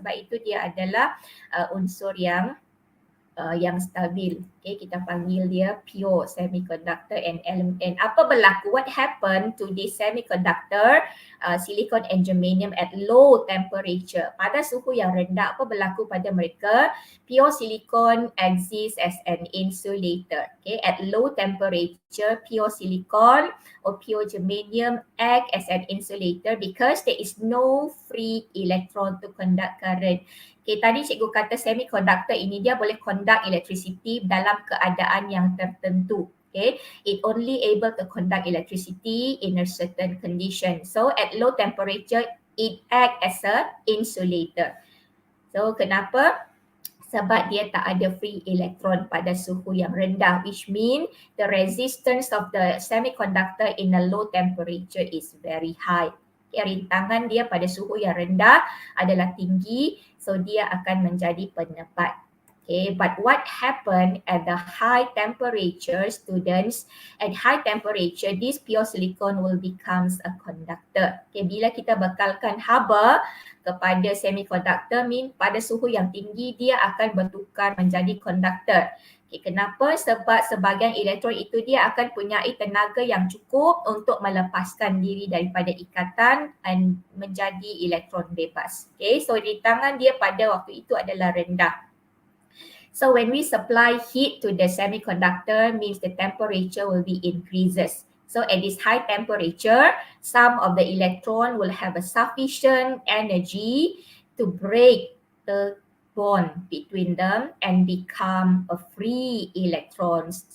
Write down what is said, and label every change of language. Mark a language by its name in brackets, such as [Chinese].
[Malay] Sebab itu dia adalah unsur yang stabil. Okay, kita panggil dia [English] pure semiconductor and element. [Malay] And apa berlaku? [English] What happened to this semiconductor, silicon and germanium at low temperature? [Malay] Pada suhu yang rendah, apa berlaku pada mereka? [English] Pure silicon exists as an insulator. Okay, at low temperature, pure silicon or pure germanium act as an insulator because there is no free electron to conduct current. [Malay] Okay, tadi cikgu kata semiconductor ini dia boleh conduct electricity dalam keadaan yang tertentu. [English] Okay, it only able to conduct electricity in a certain condition. So at low temperature, it act as a insulator. So kenapa? [Malay] sebab dia tak ada [English] free electron [Malay] pada suhu yang rendah, [English] which mean the resistance of the semiconductor in a low temperature is very high. [Malay] Rintangan dia pada suhu yang rendah adalah tinggi, so dia akan menjadi penebat. [English] Okay, but what happen at the high temperature, students? At high temperature, this pure silicon will becomes a conductor. [Malay] Okay, bila kita bekalkan haba kepada semiconductor, mean pada suhu yang tinggi dia akan bertukar menjadi conductor. Okay, kenapa? Sebab sebahagian elektron itu dia akan punyai tenaga yang cukup untuk melepaskan diri daripada ikatan dan menjadi elektron bebas. Okay, so rintangan dia pada waktu itu adalah rendah. [English] So when we supply heat to the semiconductor, means the temperature will be increases. So at this high temperature, some of the electron will have a sufficient energy to break the bond between them and become a free electrons.